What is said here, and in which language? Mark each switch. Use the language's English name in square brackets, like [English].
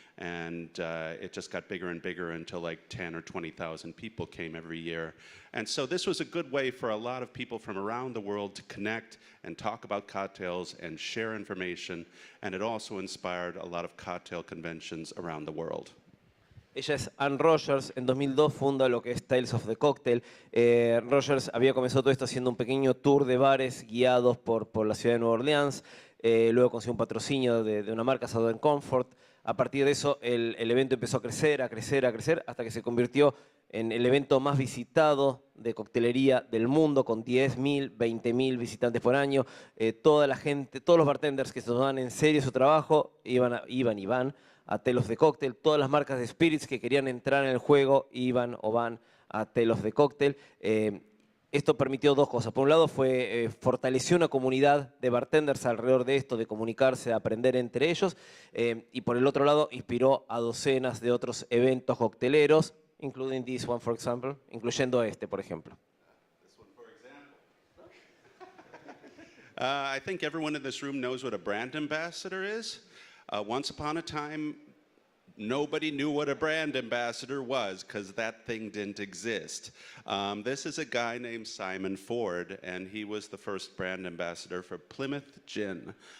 [English] And it just got bigger and bigger until like 10 or 20,000 people came every year. And so this was a good way for a lot of people from around the world to connect and talk about cocktails and share information. And it also inspired a lot of cocktail conventions around the world. [Spanish] Ella es Anne Rogers, en 2002 funda lo que es Tales of the Cocktail. Rogers había comenzado todo esto haciendo un pequeño tour de bares guiados por la ciudad de Nueva Orleans. Luego consiguió un patrocinio de una marca, Southern Comfort. A partir de eso el evento empezó a crecer, hasta que se convirtió en el evento más visitado de coctelería del mundo, con 10.000, 20.000 visitantes por año. Toda la gente, todos los bartenders que se tomaban en serio su trabajo iban a Tales of the Cocktail. Todas las marcas de spirits que querían entrar en el juego iban o van a Tales of the Cocktail. Esto permitió dos cosas. Por un lado, fortaleció una comunidad de bartenders alrededor de esto, de comunicarse, de aprender entre ellos. Y por el otro lado, inspiró a docenas de otros eventos cocteleros, [English] including this one, for example, [Spanish] incluyendo este, por ejemplo. [English] This one, for example. I think everyone in this room knows what a brand ambassador is. Once upon a time, nobody knew what a brand ambassador was because that thing didn't exist. This is a guy named Simon Ford, and he was the first brand ambassador for Plymouth Gin.